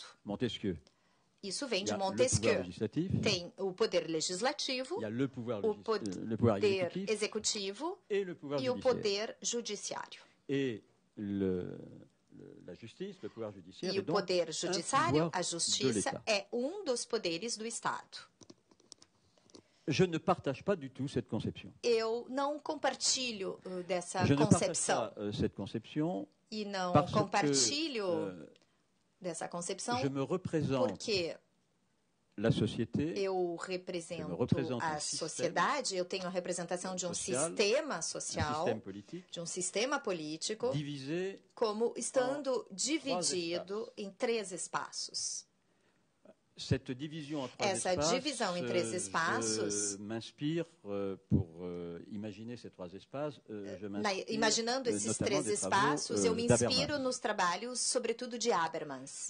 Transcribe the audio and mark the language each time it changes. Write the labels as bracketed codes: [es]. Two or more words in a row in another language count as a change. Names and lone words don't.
[pt] Isso vem de Montesquieu. Tem o poder legislativo, o poder executivo e o poder judiciário. E o poder judiciário, a justiça, é um dos poderes do Estado. [fr] Je ne partage pas du tout cette conception. [pt] Eu não compartilho dessa [fr] Je [pt] concepção. [fr] Ne partage pas, cette conception [pt] e não compartilho dessa concepção porque [fr] la société, [pt] eu represento a sociedade, eu tenho a representação de um sistema social, de um sistema político, como estando dividido em 3 espaços. Essa divisão em 3 espaços, imaginando esses 3 espaços, eu me inspiro nos trabalhos, sobretudo de Habermas.